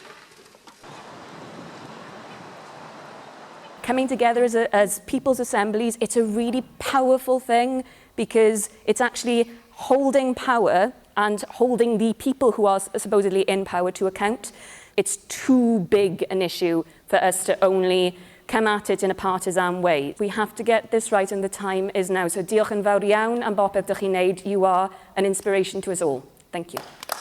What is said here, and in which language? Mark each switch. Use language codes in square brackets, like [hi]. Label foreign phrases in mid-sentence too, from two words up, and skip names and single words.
[en] Coming together as people's assemblies, it's a really powerful thing because it's actually holding power and holding the people who are supposedly in power to account. It's too big an issue for us to only come at it in a partisan way. We have to get this right and the time is now. [cy] So diolch yn fawr iawn am bopeth dych chi'n neud. [en] You are an inspiration to us all. Thank you.